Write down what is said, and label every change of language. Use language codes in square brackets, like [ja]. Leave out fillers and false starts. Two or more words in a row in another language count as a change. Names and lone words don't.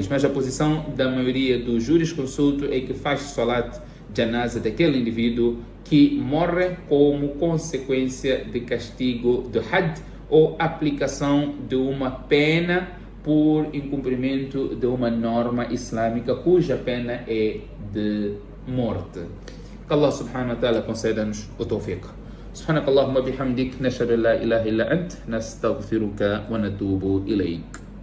[pt] Mas a posição da maioria dos jurisconsulto é que faz salat janaza daquele indivíduo que morre como consequência de castigo de had ou aplicação de uma pena por incumprimento de uma norma islâmica cuja pena é de morte. Que Allah [ar] سبحانه وتعالى [pt] conceda-nos o tawfiq. [ar] سبحانك اللهم وبحمدك نشهد ان لا اله الا انت نستغفرك ونتوب اليك.